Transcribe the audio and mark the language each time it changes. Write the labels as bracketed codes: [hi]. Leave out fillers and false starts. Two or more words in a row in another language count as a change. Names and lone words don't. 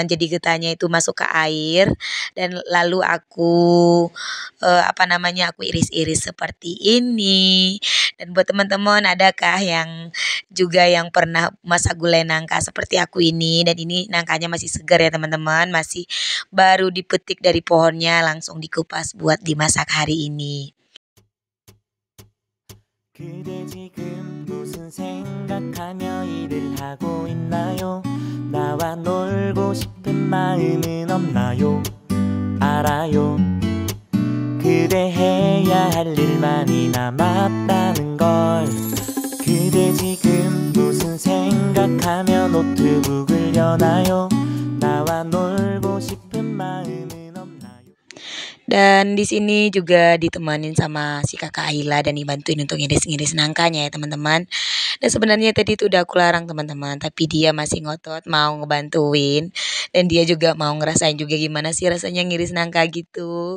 [id] Jadi getahnya itu masuk ke air dan lalu aku iris-iris seperti ini. Dan buat teman-teman, adakah yang juga yang pernah masak gulai nangka seperti aku ini? Dan ini nangkanya masih segar ya teman-teman, masih baru dipetik dari pohonnya, langsung dikupas buat dimasak hari ini. [ko] 그대 지금 무슨 생각하며 일을 하고 있나요? 나와 놀고 싶은 마음은 없나요? 알아요. 그대 해야 할 일만이 남았다는 걸. 그대 지금 무슨 생각하며 노트북을 여나요? 나와 놀고 싶은 마음은 없나요? [id] Dan di sini juga ditemanin sama si kakak Ayla dan dibantuin untuk ngiris-ngiris nangkanya ya teman-teman. Dan sebenarnya tadi itu udah aku larang teman-teman, tapi dia masih ngotot mau ngebantuin. Dan dia juga mau ngerasain juga gimana sih rasanya ngiris nangka gitu.